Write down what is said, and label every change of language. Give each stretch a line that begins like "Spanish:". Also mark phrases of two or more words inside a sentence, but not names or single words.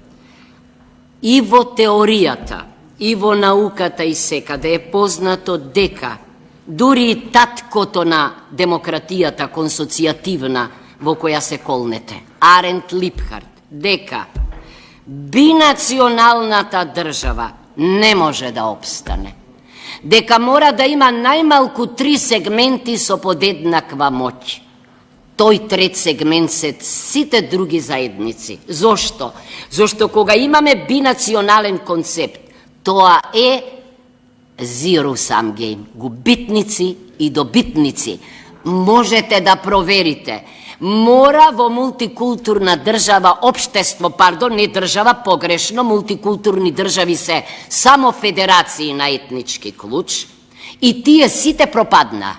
Macedonian: И во теоријата, и во науката и секаде е познато дека дури и таткото на демократијата консоцијативна во која се колнете, Арент Липхард, дека бинационалната држава не може да обстане. Дека мора да има најмалку 3 сегменти со подеднаква моќ. Тој трет сегмент се сите други заедници. Зошто? Зошто кога имаме бинационален концепт, тоа е
English: zero sum game,
Macedonian: губитници и добитници. Можете да проверите. Мора во мултикултурна држава, општество, не држава, погрешно, мултикултурни држави се само федерации на етнички клуч и тие сите пропадна.